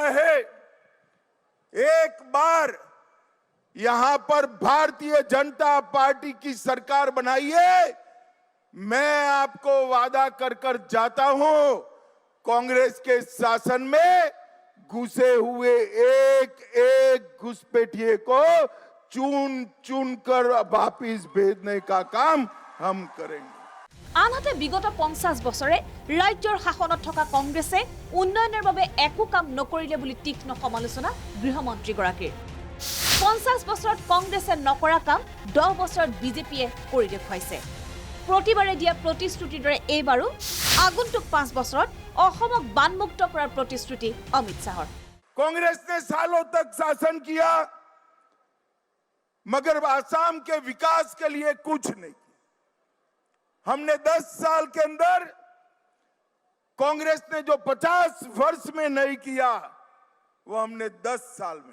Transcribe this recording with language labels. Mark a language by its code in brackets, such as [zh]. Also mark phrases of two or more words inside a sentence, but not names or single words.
[hi] है एक बार यहां पर भारतीय जनता पार्टी की सरकार बनाइए मैं आपको वादा कर जाता हूं कांग्रेस के शासन में घुसे हुए एक एक घुसपैठिए को चुन चुन कर वापिस भेजने का काम हम करेंगे [as] আনহাতে বিগত 50 বছৰে ৰাজ্যৰ শাসনত থকা কংগ্ৰেছে উন্নয়নৰ বাবে একো কাম নকৰিলে বুলি তীক্ষ্ণ সমালোচনা গৃহমন্ত্ৰীগৰাকীৰ 50 বছৰত কংগ্ৰেছে নকৰা কাম 10 বছৰত বিজেপিয়ে কৰি দেখুৱাইছে প্ৰতিবাৰে দিয়া প্ৰতিশ্ৰুতিৰ দৰে এইবাৰো আগন্তুক 5 বছৰত অসমক বানমুক্ত কৰাৰ প্ৰতিশ্ৰুতি অমিত শ্বাহৰ [hi] कांग्रेस ने सालों तक शासन किया मगर आसाम के विकास के लिए कुछ नहीं किया हमने 10 साल के अंदर कांग्रेस ने जो 50 वर्ष में नहीं किया वो हमने 10 साल में